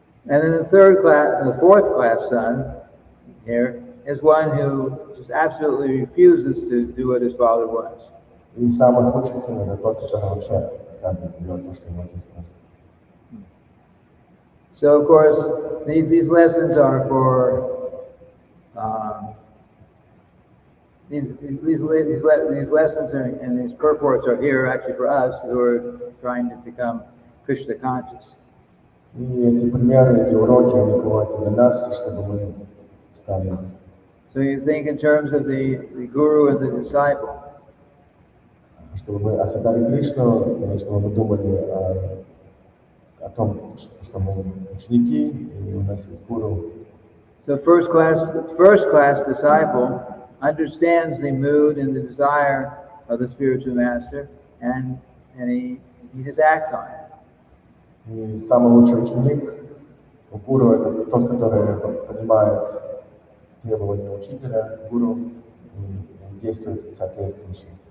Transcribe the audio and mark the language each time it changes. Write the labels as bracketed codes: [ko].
[en] And then the fourth class son here is one who just absolutely refuses to do what his father wants. [ru] И самый худший сын это тот, который вообще отказывается делать то, что его отец просит. [en] So of course these lessons are for these lessons and these purports are here actually for us who are trying to become Krishna conscious. [ru] И эти примеры, эти уроки, они приводятся для нас, чтобы мы стали. [en] So you think in terms of the guru and the disciple. [ru] Чтобы мы осознали Кришну, чтобы мы думали о том, что мы ученики, и у нас есть гуру. [en] So first class disciple understands the mood and the desire of the spiritual master, and he just acts on it. [ru] И самый лучший ученик у гуру это тот, который понимает требования учителя, гуру, и действует соответствующе.